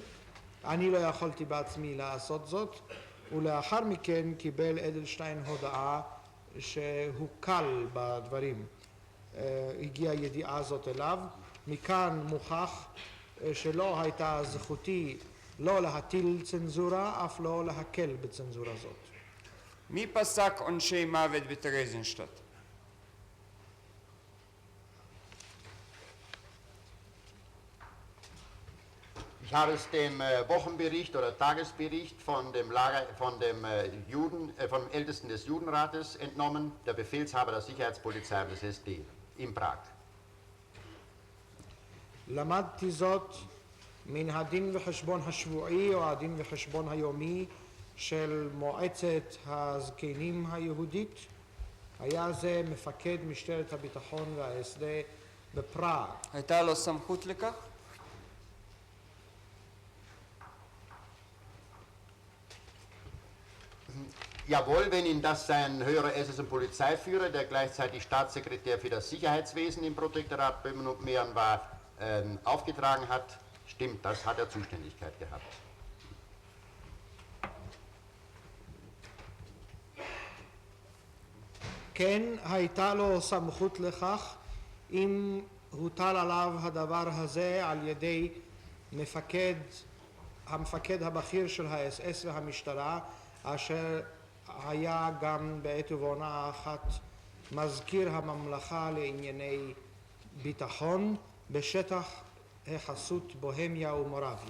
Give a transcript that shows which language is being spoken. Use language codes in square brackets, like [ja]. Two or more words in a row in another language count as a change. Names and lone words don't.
[he] אני לא יכולתי בעצמי לעשות זאת, ולאחר מכן קיבל אדלשטיין הודעה שהוקל בדברים. הגיעה ידיעה זאת אליו. מכאן מוכח שלא הייתה זכותי לא להטיל צנזורה, אף לא להקל בצנזורה זאת. מי פסק עונשי מוות בטרזינשטט? [de] Ich habe es dem Wochenbericht oder Tagesbericht von dem vom Ältesten des Judenrates entnommen, der Befehlshaber der Sicherheitspolizei des SD in Prag. [he] למדתי זאת מן הדין וחשבון השבועי או הדין וחשבון היומי של מועצת הזקנים היהודית, היה זה מפקד משטרת הביטחון וההסדה בפראג. הייתה לו סמכות לכך? [de] Jawohl, wenn ihn das sein höherer SS- und Polizeiführer, der gleichzeitig Staatssekretär für das Sicherheitswesen im Protektorat Böhmen und Mähren war, aufgetragen hat, stimmt, das hat er Zuständigkeit gehabt. [he] כן הייתה לו סמכות לכך אם הוטל עליו הדבר הזה על ידי המפקד הבכיר של האס-אס והמשטרה, אשר היה גם בעת ובעונה אחת מזכיר הממלכה לענייני ביטחון בשטח החסות בוהמיה ומורביה.